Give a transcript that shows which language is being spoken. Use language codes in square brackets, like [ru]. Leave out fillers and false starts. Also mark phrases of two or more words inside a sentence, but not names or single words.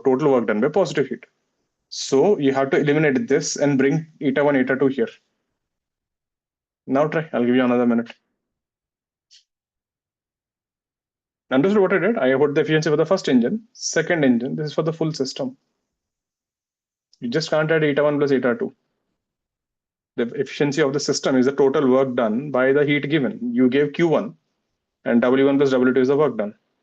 [en] Total work done by positive heat. So you have to eliminate this and bring eta 1, eta 2 here. Now try. I'll give you another minute. Understood what I did? I put the efficiency for the first engine, second engine. This is for the full system. You just can't add eta 1 plus eta 2. The efficiency of the system is the total work done by the heat given. You gave Q1, and W1 plus W2 is the work done.